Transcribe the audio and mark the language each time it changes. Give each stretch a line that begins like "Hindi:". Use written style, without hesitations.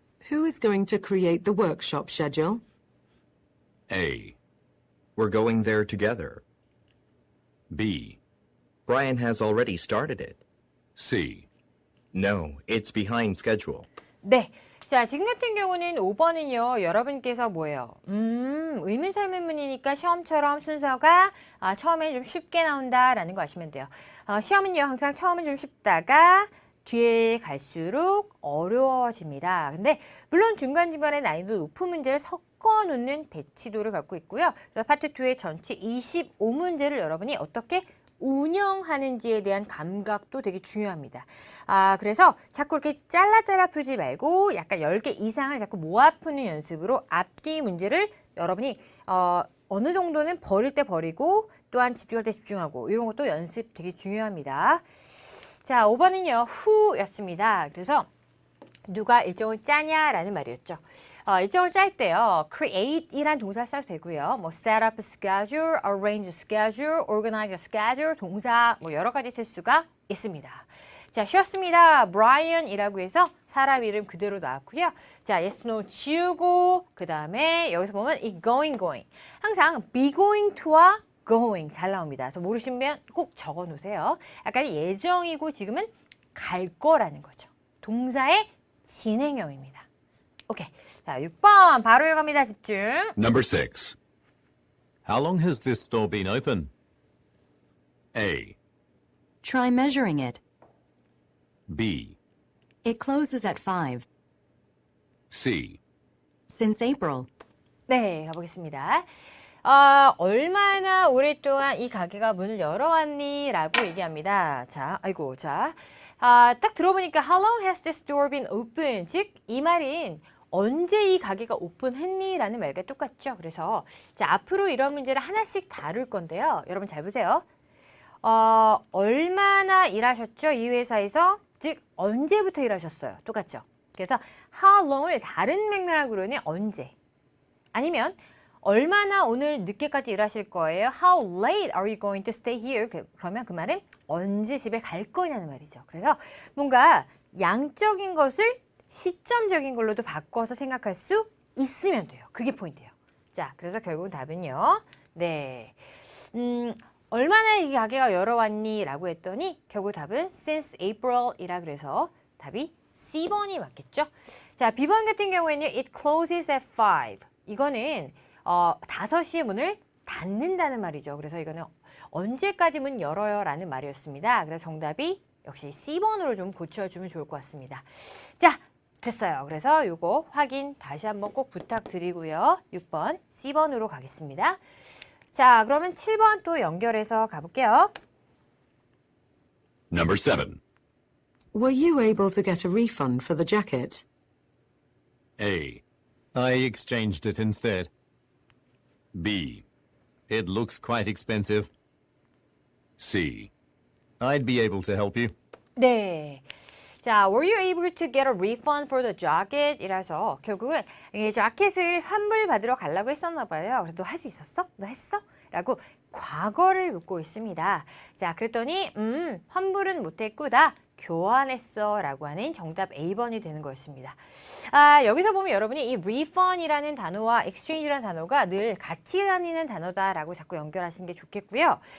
English: Who is going to create the workshop schedule? A, We're going there together. B, Brian has already started it. C. No, it's behind schedule.
Korean: 네. 자, 지금 같은 경우는 5번은요, 여러분께서 뭐예요? 의문사 의문문이니까 시험처럼 순서가 처음엔 좀 쉽게 나온다라는 거 아시면 돼요. 시험은요, 항상 처음은 좀 쉽다가 뒤에 갈수록 어려워집니다. 근데 물론 중간중간에 난이도 높은 문제를 섞어 놓는 배치도를 갖고 있고요. 그래서 파트 2의 전체 25문제를 여러분이 어떻게 운영하는지에 대한 감각도 되게 중요합니다. 그래서 자꾸 이렇게 잘라 풀지 말고 약간 10개 이상을 자꾸 모아 푸는 연습으로 앞뒤 문제를 여러분이 어느 정도는 버릴 때 버리고 또한 집중할 때 집중하고 이런 것도 연습 되게 중요합니다. 자, 5번은요. who였습니다. 그래서 누가 일정을 짜냐라는 말이었죠. 일정을 짤 때요. create이란 동사 써도 되고요. 뭐
English: set up a schedule, arrange a schedule, organize a schedule,
Korean: 동사 뭐 여러 가지 쓸 수가 있습니다. 자, 쉬었습니다. Brian이라고 해서 사람 이름 그대로 나왔고요. 자, yes, no 지우고 그 다음에 여기서 보면 이 going. 항상 be going to와 going 잘 나옵니다. 그래서 모르시면 꼭 적어 놓으세요. 약간 예정이고 지금은 갈 거라는 거죠. 동사의 진행형입니다. 오케이. 자, 6번 바로 이어갑니다. 집중.
English: Number 6. How long has this store been open? A. Try measuring it. B. It closes at 5. C. Since April.
Korean: 네, 가보겠습니다. 얼마나 오랫동안 이 가게가 문을 열어왔니? 라고 얘기합니다. 자, 딱 들어보니까
English: How long has this door been open?
Korean: 즉, 이 말인 언제 이 가게가 오픈했니? 라는 말과 똑같죠. 그래서 자, 앞으로 이런 문제를 하나씩 다룰 건데요. 여러분 잘 보세요. 얼마나 일하셨죠? 이 회사에서? 즉, 언제부터 일하셨어요? 똑같죠. 그래서 how long을 다른 맥락으로는 언제? 아니면 얼마나 오늘 늦게까지 일하실 거예요?
English: How late are you going to stay here?
Korean: 그러면 그 말은 언제 집에 갈 거냐는 말이죠. 그래서 뭔가 양적인 것을 시점적인 걸로도 바꿔서 생각할 수 있으면 돼요. 그게 포인트예요. 자, 그래서 결국 답은요. 네. 얼마나 이 가게가 열어왔니? 라고 했더니 결국 답은
English: since April
Korean: 이라 그래서 답이 C번이 맞겠죠? 자, B번 같은 경우에는
English: it closes at 5.
Korean: 이거는 5시에 문을 닫는다는 말이죠. 그래서 이거는 언제까지 문 열어요? 라는 말이었습니다. 그래서 정답이 역시 C번으로 좀 고쳐주면 좋을 것 같습니다. 자, 됐어요. 그래서 이거 확인 다시 한번 꼭 부탁드리고요. 6번 C번으로 가겠습니다. 자, 그러면 7번 또 연결해서 가볼게요.
English: Number 7. Were you able to get a refund for the jacket? A. I exchanged it instead. B. It looks quite expensive. C. I'd be able to help you.
Korean: 네. 자,
English: were you able to get a refund for the jacket?
Korean: 이라서 결국은 이 자켓을 환불받으러 가려고 했었나 봐요. 그래서 너 할 수 있었어? 너 했어? 라고 과거를 묻고 있습니다. 자, 그랬더니 환불은 못했고 다 교환했어 라고 하는 정답 A번이 되는 거였습니다. 여기서 보면 여러분이 이 refund이라는 단어와 exchange라는 단어가 늘 같이 다니는 단어다라고 자꾸 연결하시는 게 좋겠고요.